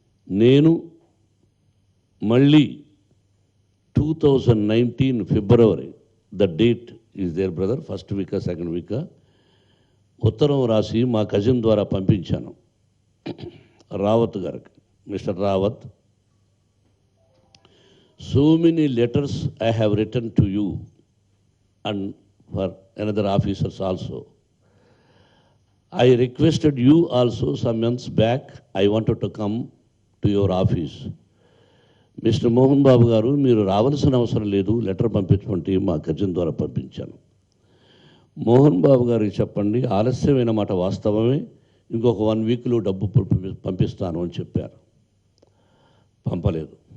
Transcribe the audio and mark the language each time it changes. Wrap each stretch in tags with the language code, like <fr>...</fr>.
<te>నేను మళ్ళీ 2019 ఫిబ్రవరి,</te> <en>the date is there brother,</en> <te>first వీకా second వీకా, ఉత్తరం రాసి మా కజిన్ ద్వారా పంపించాను రావత్ గారికి.</te> <en>Mister Rawat, so many letters I have return to you and for another officers also. I requested you also some months back, I wanted to come to your office.</en> <te>Mister Mohan Babu గారు, మీరు రావాల్సిన అవసరం లేదు, లెటర్ పంపించమంటే మా cousin ద్వారా పంపించాను. మోహన్ బాబు గారికి చెప్పండి, ఆలస్యమైన మాట వాస్తవమే, ఇంకొక 1 వీక్లో డబ్బు పంపిస్తాను అని చెప్పారు. పంపలేదు.</te>